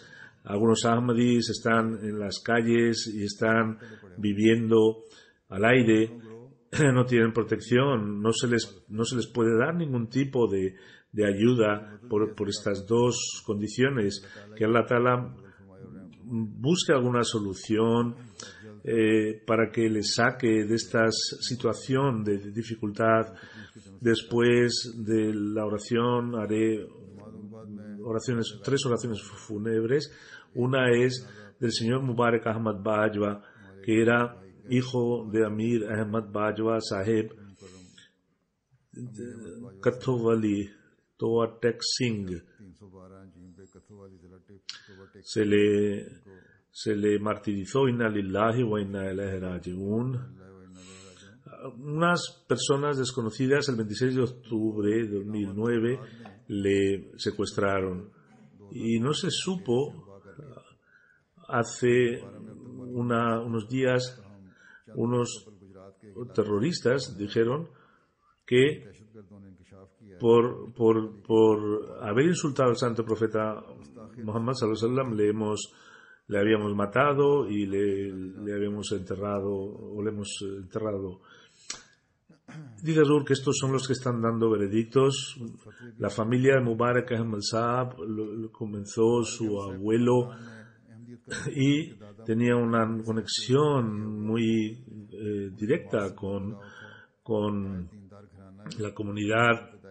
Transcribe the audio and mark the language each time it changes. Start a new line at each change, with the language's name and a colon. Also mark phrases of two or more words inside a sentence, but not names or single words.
Spanish: Algunos Ahmadis están en las calles y están viviendo al aire, no tienen protección, no se les puede dar ningún tipo de ayuda por estas dos condiciones, que
Arabic: الله تعالى
Spanish: busque alguna solución para que les saque de esta situación de dificultad. Después de la oración haré tres oraciones fúnebres. Una es del señor Mubarak Ahmad Bajwa, que era hijo de Amir Ahmad Bajwa Saheb Kathowali Toa Tek Singh. Se le martirizó,
Arabic: إنا لله وإنا إليه راجعون.
Spanish: Unas personas desconocidas el 26 de octubre de 2009 le secuestraron y no se supo. Hace unos días unos terroristas dijeron que por haber insultado al santo profeta Muhammad
Arabic: صلى الله عليه وسلم
Spanish: le habíamos matado y le habíamos enterrado o le hemos enterrado. Dice Azur que estos son los que están dando veredictos. La familia de Mubarak Ahmad Saab comenzó su abuelo y tenía una conexión muy directa con la comunidad.